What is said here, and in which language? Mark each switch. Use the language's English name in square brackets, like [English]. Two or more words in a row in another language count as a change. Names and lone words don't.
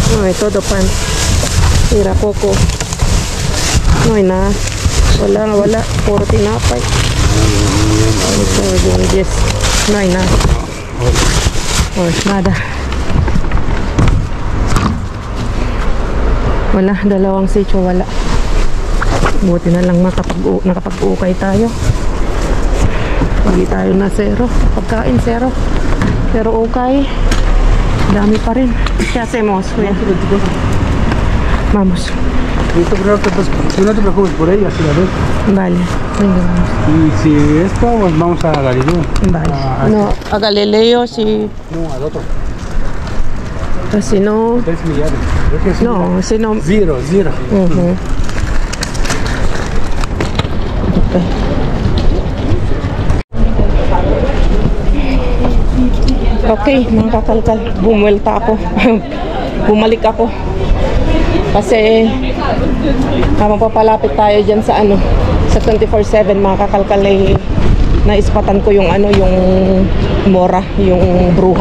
[Spanish] hay todo pan. Mira, coco. No hay nada. [Filipino] Wala. Puro tinapay. Yes. [Spanish] No hay nada. Nada. [Filipino] Wala. Dalawang sityo wala. Buti na lang nakapag-ukay tayo. Hindi tayo na zero. Pagkain zero. Pero okay. Dami pa rin. [Spanish] ¿Qué hacemos, kuya? Vamos. Listo, pero tú no te preocupes por ella, si la ves. Vale. Venga, vamos. Y si esto, pues vamos a Galileo. Vale. No, a Galileo si... No, al otro. Si no... 3 millones. Creo que sí. No, si no... Zero. [Filipino] Okay. Okay, mga kakalkal, bumulta ako. Bumalik ako. Kasi mapapalapit tayo dyan sa sa 24/7 mga kakalkal, naispatan ko yung yung mora, yung bruha.